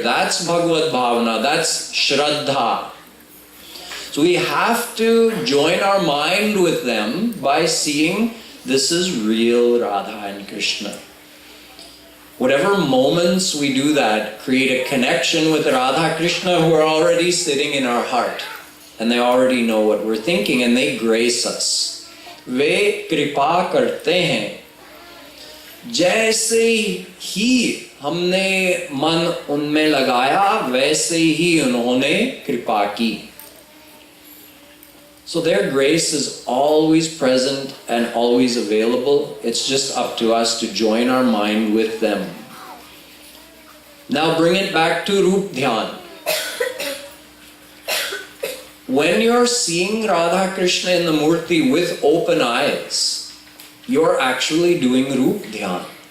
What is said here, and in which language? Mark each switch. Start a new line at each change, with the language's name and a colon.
English: That's Bhagavad Bhavana, that's Shraddha. So we have to join our mind with them by seeing this is real Radha and Krishna. Whatever moments we do that, create a connection with Radha Krishna who are already sitting in our heart. And they already know what we're thinking and they grace us.
Hindi: Ve kripa karte hain. जैसे ही हमने मन उनमें लगाया, वैसे ही उन्होंने कृपा की.
English: So their grace is always present and always available. It's just up to us to join our mind with them. Now bring it back to Roop Dhyan. When you're seeing Radha Krishna in the Murti with open eyes, you're actually doing Roop Dhyan.